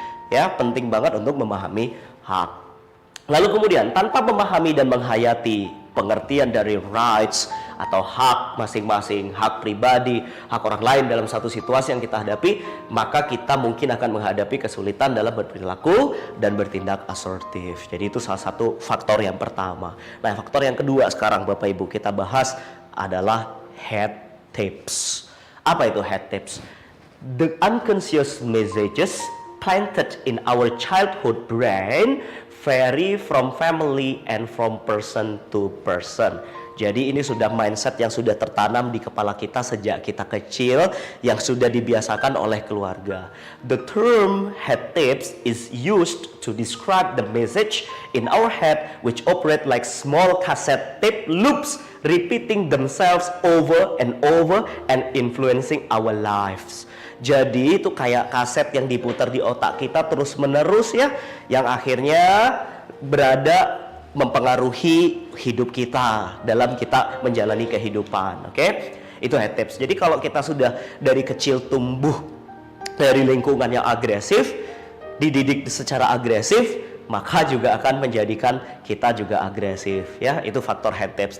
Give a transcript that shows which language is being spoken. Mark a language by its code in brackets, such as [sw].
[id] Ya, penting banget untuk memahami hak. Lalu kemudian, tanpa memahami dan menghayati pengertian dari rights atau hak masing-masing, hak pribadi, hak orang lain dalam satu situasi yang kita hadapi, maka kita mungkin akan menghadapi kesulitan dalam berperilaku dan bertindak asertif. Jadi itu salah satu faktor yang pertama. Nah, faktor yang kedua sekarang Bapak Ibu kita bahas adalah head tips. Apa itu head tips? [en] The unconscious messages planted in our childhood brain vary from family and from person to person. [id] Jadi ini sudah mindset yang sudah tertanam di kepala kita sejak kita kecil, yang sudah dibiasakan oleh keluarga. [en] The term head tips is used to describe the message in our head which operate like small cassette tape loops repeating themselves over and influencing our lives. [id] Jadi itu kayak kaset yang diputar di otak kita terus menerus ya, yang akhirnya berada mempengaruhi hidup kita dalam kita menjalani kehidupan. Oke? Itu head tips. Jadi kalau kita sudah dari kecil tumbuh dari lingkungan yang agresif, dididik secara agresif, maka juga akan menjadikan kita juga agresif ya. Itu faktor head tips.